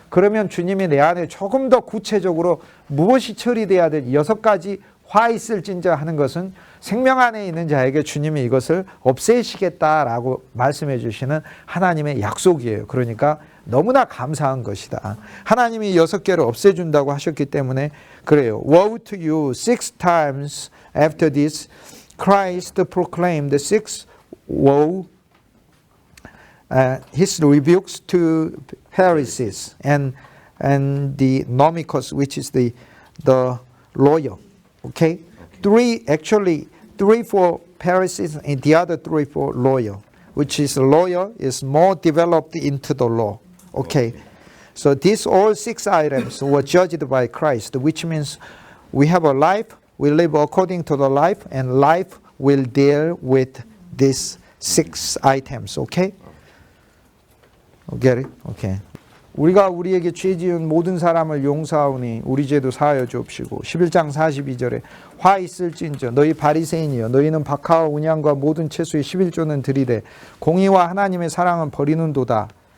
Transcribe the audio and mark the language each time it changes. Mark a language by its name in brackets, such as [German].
[Korean] 그러면 주님이 내 안에 조금 더 구체적으로 무엇이 처리돼야 될 6가지 화 있을진저 하는 것은 생명 안에 있는 자에게 주님이 이것을 없애시겠다라고 말씀해 주시는 하나님의 약속이에요. 그러니까 너무나 감사한 것이다. 하나님이 6개를 없애준다고 하셨기 때문에 그래요. [English] Woe to you, 6 times after this Christ proclaimed the 6th woe, his rebukes to Pharisees and the Nomicos, which is the lawyer. Okay? 3 for Pharisees and the other 3 for lawyer, which is lawyer is more developed into the law. Okay? So these all 6 items were judged by Christ, which means we have a life, we live according to the life, and life will deal with these 6 items. Okay? Get it? Okay. [Korean] 우리가 우리에게 죄 지은 모든 사람을 용서하오니 우리 죄도 사하여 주옵시고, 11장 42절에 화 있을진저 너희 바리새인이여 너희는 박하와 운양과 모든 채소의 11조는 드리되 공의와 하나님의 사랑은 버리는도다.